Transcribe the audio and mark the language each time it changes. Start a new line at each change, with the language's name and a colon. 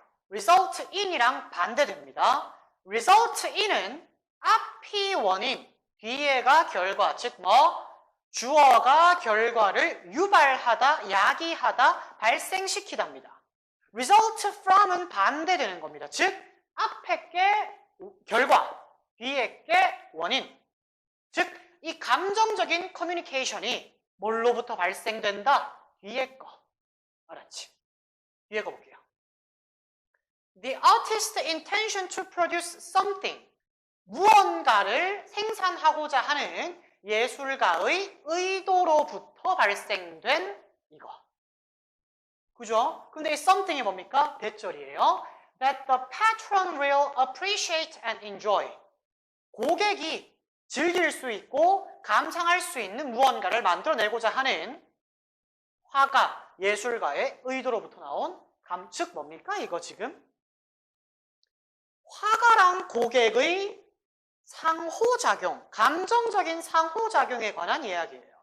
English: result in
Korean: 이랑 반대됩니다.
English: result in
Korean: 은 앞이 원인, 뒤에가 결과, 즉 뭐 주어가 결과를 유발하다, 야기하다, 발생시키답니다.
English: result from
Korean: 은 반대되는 겁니다. 즉 앞에 게 결과, 뒤에 게 원인. 즉 이 감정적인 커뮤니케이션이 뭘로부터 발생된다? 뒤에 거. 알았지? 뒤에 거 볼게요.
English: The artist's intention to produce something.
Korean: 무언가를 생산하고자 하는 예술가의 의도로부터 발생된 이거. 그죠? 근데 이 something이 뭡니까? 대절이에요.
English: That the patron will appreciate and enjoy.
Korean: 고객이 즐길 수 있고 감상할 수 있는 무언가를 만들어내고자 하는 화가, 예술가의 의도로부터 나온 즉 뭡니까? 이거 지금? 화가랑 고객의 상호작용, 감정적인 상호작용에 관한 이야기예요.